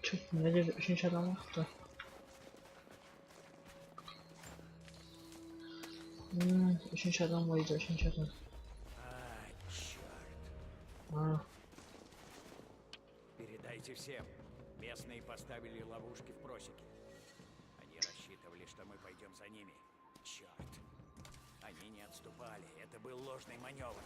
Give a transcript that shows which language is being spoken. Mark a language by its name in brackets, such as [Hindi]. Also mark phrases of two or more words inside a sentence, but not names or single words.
[Turkish] Kimde bir üçüncü adam yoktu. Üçüncü adam mıydı? Üçüncü adam. [Russian] Ай, черт. Aa, Передайте всем. Местные поставили ловушки в просеке. Они рассчитывали, что мы пойдем за ними. Черт. Они не отступали. Это был ложный маневр.